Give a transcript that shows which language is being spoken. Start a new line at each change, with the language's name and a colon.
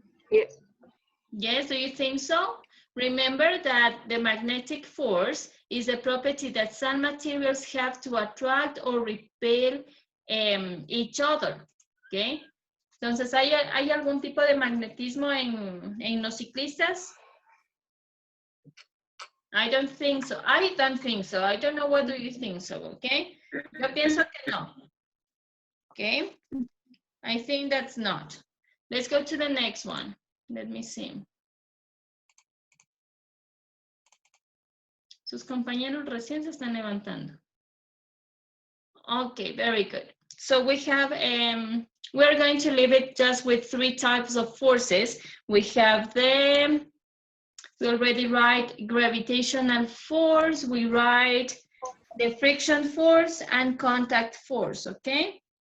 English: Yes. Yes, do you think so? Remember that the magnetic force is a property that some materials have to attract or repel each other, ¿ok?
Spanish: Entonces, ¿hay algún tipo de magnetismo en los ciclistas?
English: I don't think so. I don't think so. I don't know what do you think so, okay?
Spanish: Yo pienso que no.
English: Okay? I think that's not. Let's go to the next one. Let me see.
Spanish: Sus compañeros recién se están levantando.
English: Okay, very good. So we have, we're going to leave it just with 3 types of forces. We have we already write gravitational force, we write the friction force and contact force, okay?